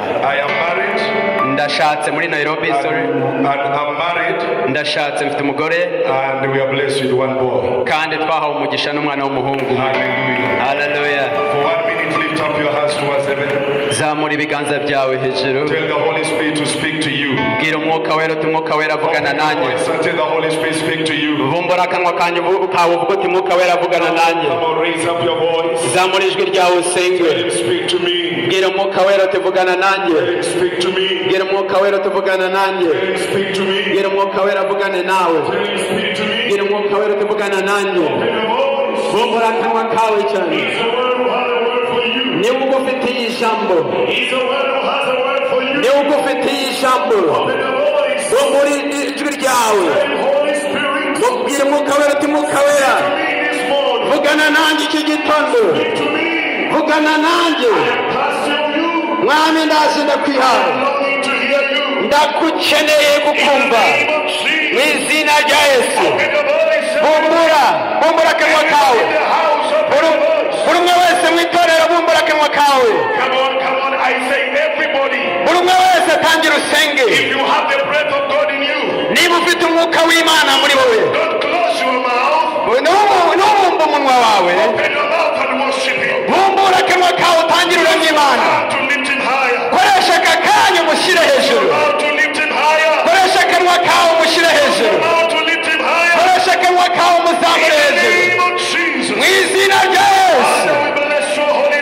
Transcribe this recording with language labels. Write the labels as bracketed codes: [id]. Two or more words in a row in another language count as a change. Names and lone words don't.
[en] I am married. [rw] Ndashatse muri Nairobi, [en] sorry. And I'm married. [rw] Ndashatse mfite umugore, [en] And we are blessed with one boy. [rw] kandi twahawe umugisha n'umwana w'umuhungu. [en] Hallelujah. Hallelujah. For 1 minute, lift up your hands towards heaven. [rw] Zamura ibiganza byawe hejuru. [en] Tell the Holy Spirit to speak to you. [rw] Bwira umwuka wera uti umwuka wera avugana nanjye. [en] Tell the Holy Spirit speak to you. [rw] Bumbura akanwa kanjye ukawe uvuga uti umwuka wera avugana nanjye. [en] Come on, raise up your voice. [rw] Zamura ijwi ryawe usenge. [en] Let him speak to me. [rw] Bwira umwuka wera uti vugana nanjye. [en] Let him speak to me. [rw] Bwira umwuka wera uti vugana nanjye. [en] Let him speak to me. [rw] Bwira umwuka wera avugane nawe. [en] Let him speak to me. [rw] Bwira umwuka wera uti vugana nanjye. [en] Open your voice. [rw] Bumbura akanwa kawe cyane. [en] He's the one who has a word for you. [rw] Niba ugufitiye ijambo. [en] He's the one who has a word for you. [rw] Niba ugufitiye ijambo. [en] Open your voice. [rw] Bumbura ijwi ryawe. [en] Let Holy Spirit [rw] Bwira umwuka wera uti umwuka wera. [en] to me this morning. [rw] Vugana nanjye iki gitondo. [en] Speak to me. [rw] Vugana nanjye. [en] Pastor you. [rw] Mwami ndaje ndakwihaye. [en] I'm longing to hear you. [rw] Ndakukeneye [en] In [rw] kukumva. [en] the name of Jesus. [rw] Mu izina rya Yesu. [en] Open your voice. [rw] Bumbura akanwa kawe. [en] In the house, open your voice. [rw] Buri umwe wese mu itorero bumbura akanwa kawe. [en] Come on. I say everybody. [rw] Buri umwe wese tangira usenge. [en] If you have the breath of God in you, [rw] Niba ufite umwuka w'Imana muri wowe, [en] don't close your mouth. [rw] nubumba umunwa wawe, [en] Open your mouth and worship Him. [rw] bumbura akanwa kawe utangire uramya Imana. [en] How to lift Him higher. [rw] Koresha aka kanya umushyire hejuru. [en] How to lift Him higher. [rw] Koresha akanwa kawe umushyire hejuru. [en] How to lift Him higher. [rw] Koresha akanwa kawe umuzamure [en] In the [rw] hejuru. [en] name of Jesus. [rw] Mu izina rya Yesu. [en] Father, we bless your